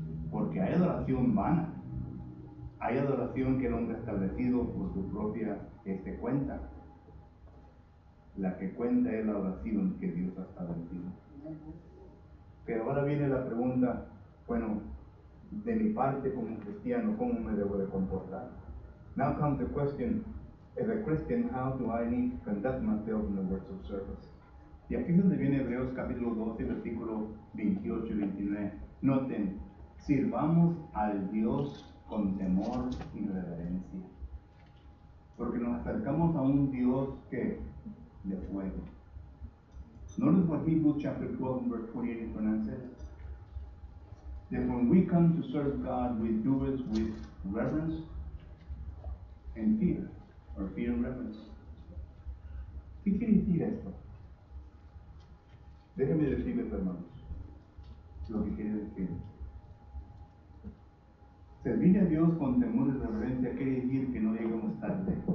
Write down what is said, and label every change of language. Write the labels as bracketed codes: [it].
[es] Porque hay adoración vana. Hay adoración que el hombre ha establecido por su propia cuenta. La que cuenta es la oración que Dios ha establecido. Pero ahora viene la pregunta, bueno, de mi parte como cristiano, ¿cómo me debo de comportar? [en] Now comes the question, as a Christian, how do I need to conduct myself in the works of service? [es] Y aquí es donde viene Hebreos capítulo 12, versículo 28 y 29. Noten, sirvamos al Dios con temor y reverencia. Porque nos acercamos a un Dios que de fuego. [en] Notice what Hebrews chapter 12 verse 28 and 29 says. That when we come to serve God, we do it with reverence and fear, or fear and reverence. [es] ¿Qué quiere decir esto? Déjenme decirles, hermanos, lo que quiere decir. Servir a Dios con temor y reverencia quiere decir que no lleguemos tarde.